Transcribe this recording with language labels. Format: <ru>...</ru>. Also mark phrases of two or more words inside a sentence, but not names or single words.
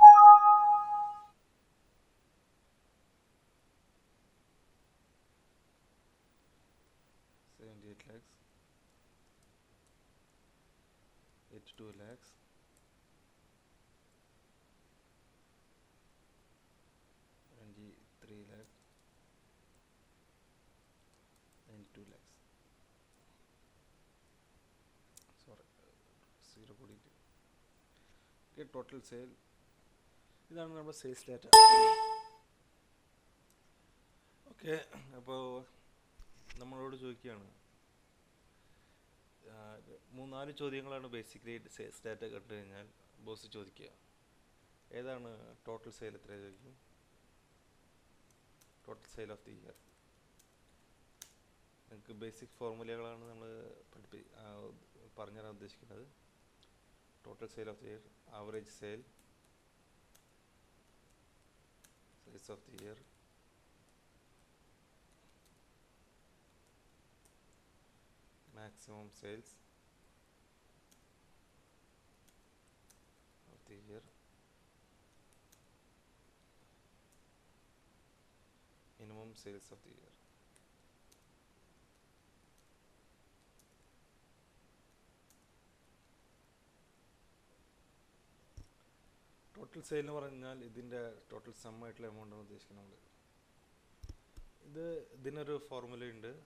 <en>78 lakhs, 82 lakhs, 93 lakhs, 92 lakhs.</en> <ml>സോറി, സീറോ കൂടിയിട്ട്.</ml> <en>okay, total sale.</en> <ml>ഇതാണ് നമ്മുടെ</ml> <en>sales data.</en> <ml>ഓക്കെ, അപ്പോൾ നമ്മളോട് ചോദിക്കുകയാണ്, 3-4 ചോദ്യങ്ങളാണ്</ml> <en>basically sales data</en> <ml>കണ്ടു കഴിഞ്ഞാൽ ബോസ് ചോദിക്കുക.</ml> <en>ഏതാണ് total sale,</en> <ml>എത്ര ചോദിക്കും.</ml> <en>total sale of the year.</en> <ml>നിങ്ങൾക്ക് ബേസിക് ഫോർമുലകളാണ് നമ്മൾ പറഞ്ഞുതരാൻ ഉദ്ദേശിക്കുന്നത്.</ml> <en>total sale of the year, average sale, size of the year, maximum sales of the year, minimum sales of the year. total sale</en> <ml>എന്ന് പറഞ്ഞാൽ ഇതിൻ്റെ</ml> <en>total sum</en> <ml>ആയിട്ടുള്ള എമൗണ്ട് ആണ് ഉദ്ദേശിക്കുന്നത് നമ്മൾ. ഇതിനൊരു ഫോർമുലയുണ്ട്.</ml>